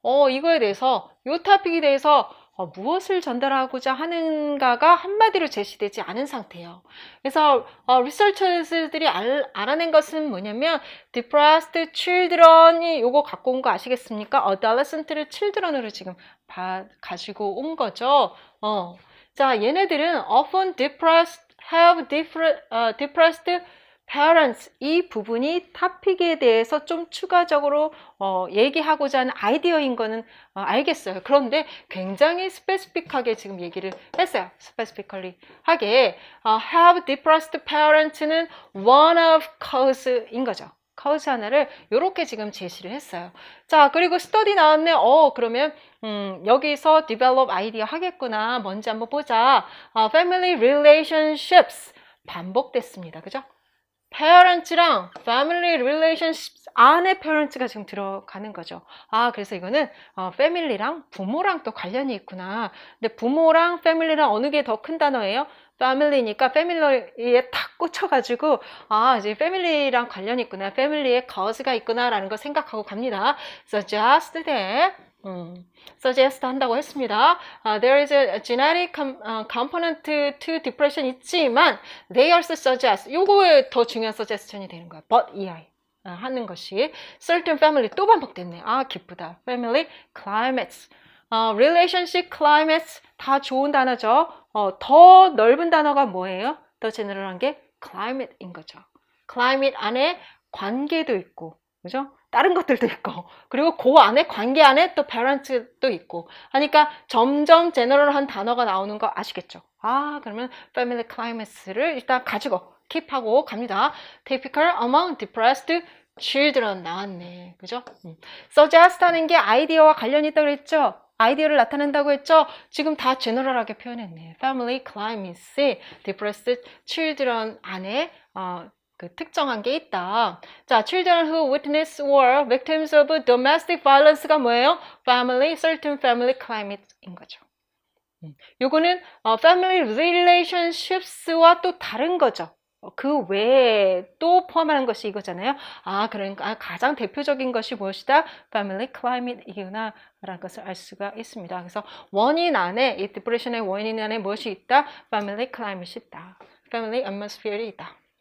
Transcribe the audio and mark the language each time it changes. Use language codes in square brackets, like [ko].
[ko] 이거에 대해서, 요 토픽에 대해서 무엇을 전달하고자 하는가가 한마디로 제시되지 않은 상태예요. 그래서 리서처들이 알아낸 것은 뭐냐면 [en] depressed children [ko] 이 요거 갖고 온 거 아시겠습니까? adolescent를 children으로 지금 가지고 온 거죠. 자, 얘네들은 [en] often have depressed parents. [ko] 이 부분이 토픽에 대해서 좀 추가적으로 얘기하고자 하는 아이디어인 거는 알겠어요. 그런데 굉장히 스페시픽하게 지금 얘기를 했어요. [en] 스페시픽ally 하게 have depressed parents는 one of cause인 거죠. [ko] cause 하나를 이렇게 지금 제시를 했어요. 자, 그리고 study 나왔네. 그러면 여기서 develop 아이디어 하겠구나. 뭔지 한번 보자. [en] family relationships 반복됐습니다. [ko] 그죠? parents랑 family relationships 안에 parents가 지금 들어가는 거죠. 그래서 이거는 family랑 부모랑 또 관련이 있구나. 근데 부모랑 family랑 어느 게 더 큰 단어예요? family니까 family에 탁 꽂혀가지고 이제 family랑 관련이 있구나. family에 cause가 있구나 라는 거 생각하고 갑니다. [en] suggest that suggest 한다고 했습니다. There is a genetic component to depression [ko] 있지만 [en] they also suggest [ko] 요거에 더 중요한 [en] suggestion이 되는 거야. [ko] but EI 하는 것이 certain family 또 반복됐네. 기쁘다. [en] family climates relationship climates 다 좋은 단어죠. [ko] 더 넓은 단어가 뭐예요? 더 제너럴한 게 climate인 거죠. climate 안에 관계도 있고 그죠? 다른 것들도 있고 그리고 그 안에 관계 안에 또 parents도 있고 하니까 점점 제너럴한 단어가 나오는 거 아시겠죠? 그러면 family climates를 일단 가지고 킵하고 갑니다. [en] typical among depressed children 나왔네. [ko] 그죠? suggest 하는 게 아이디어와 관련이 있다고 그랬죠? 아이디어를 나타낸다고 했죠? 지금 다 제너럴하게 표현했네. family climates, depressed children 안에 그 특정한 게 있다. [en] 자, children who witness or victims of domestic violence [ko] 가 뭐예요? family, certain family climate인 거죠. 요거는 family relationships와 또 다른 거죠. 그 외에 또 포함하는 것이 이거잖아요. 그러니까 가장 대표적인 것이 무엇이다? family climate이구나 라는 것을 알 수가 있습니다. 그래서 원인 안에, 이 디프레션의 원인 안에 무엇이 있다? family climate이 있다. family atmosphere이 있다.